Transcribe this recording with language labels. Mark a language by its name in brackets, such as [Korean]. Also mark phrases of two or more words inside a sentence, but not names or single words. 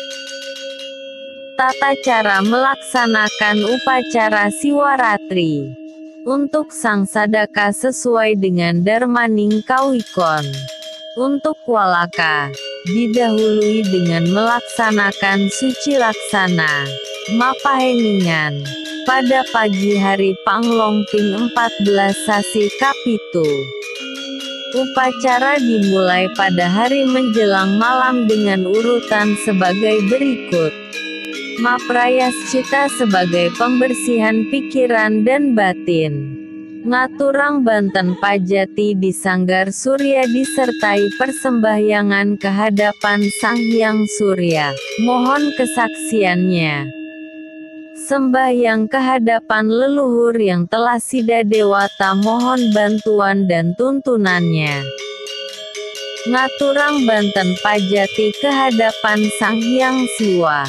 [Indonesian] Tata cara melaksanakan upacara Siwaratri untuk Sang Sadaka sesuai dengan Darmaning Kawikon. Untuk Walaka, didahului dengan melaksanakan suci laksana Mapaheningan pada pagi hari Panglongping 14 Sasi Kapitu. Upacara dimulai pada hari menjelang malam dengan urutan sebagai berikut. Maprayascita sebagai pembersihan pikiran dan batin. [Balinese] Ngaturang Banten Pajati [Indonesian] di Sanggar Surya disertai persembahyangan kehadapan Sang Hyang Surya. Mohon kesaksiannya. Sembahyang kehadapan leluhur yang telah sida dewata, mohon bantuan dan tuntunannya. [Balinese] Ngaturang Banten Pajati [Indonesian] kehadapan Sang Hyang Siwa.